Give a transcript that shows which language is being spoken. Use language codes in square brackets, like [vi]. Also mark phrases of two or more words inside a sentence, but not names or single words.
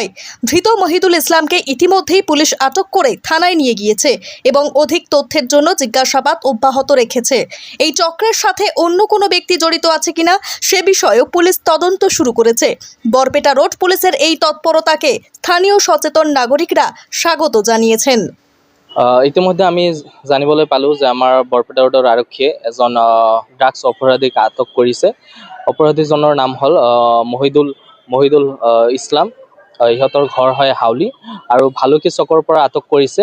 [bn] ধৃত মহিদুল ইসলামকে ইতিমধ্যেই পুলিশ আটক করে থানায় নিয়ে গিয়েছে এবং অধিক তথ্যের জন্য জিজ্ঞাসাবাদ অব্যাহত রেখেছে। এই চক্রের সাথে অন্য কোনো ব্যক্তি জড়িত আছে কিনা সে বিষয়েও পুলিশ তদন্ত শুরু করেছে। বরপেটা রোড পুলিশের এই তৎপরতাকে স্থানীয় সচেতন নাগরিকরা স্বাগত জানিয়েছেন। [as] ইতিমধ্যে আমি জানিবলৈ পালোঁ যে আমাৰ বৰপেটা ৰোডৰ আৰক্ষীয়ে এজন ড্ৰাগছ অপৰাধীক আটক কৰিছে। অপৰাধীজনৰ নাম হ'ল মহিদুল ইছলাম। ইহঁতৰ ঘৰ হয় হাউলি আৰু ভালুকি চকৰ পৰা আটক কৰিছে।